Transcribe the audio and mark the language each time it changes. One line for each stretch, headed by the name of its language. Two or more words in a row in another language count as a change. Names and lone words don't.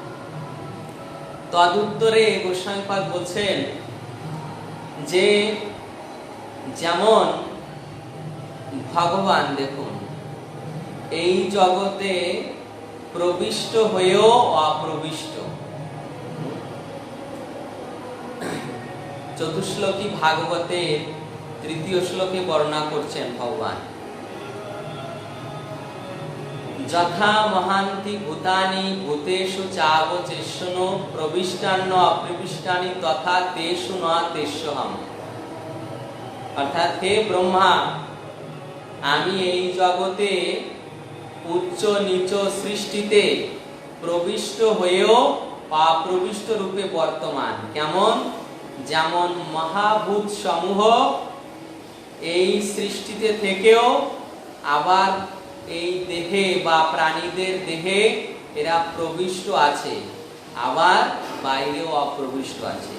Bangla: তদুত্তরে গোস্বামীপাদ বলছেন যে যেমন ভগবান দেখুন এই জগতে প্রবিষ্ট হয়েও অপ্রবিষ্ট। চতুশ্লোকী ভাগবতে 3য় শ্লোকে বর্ণনা করছেন ভগবান
Sanskrit: যথা মহান্তি ভূতানি ভূতেষু চাবচেষ্যনো প্রবিষ্টান্ন অপ্রবিষ্টানি তথা তেষু ন তেষ্যহম।
Bangla: অর্থাৎ হে ব্রহ্মা, আমি এই জগতে উচ্চ নিচ সৃষ্টিতে প্রবিষ্ট হয়েও অপ্রবিষ্ট রূপে বর্তমান। কেমন? যেমন মহাভূত সমূহ এই সৃষ্টিতে থেকেও আবার এই দেহে বা প্রাণীদের দেহে এরা প্রবিষ্ট আছে, আবার বাইরেও অপ্রবিষ্ট আছে।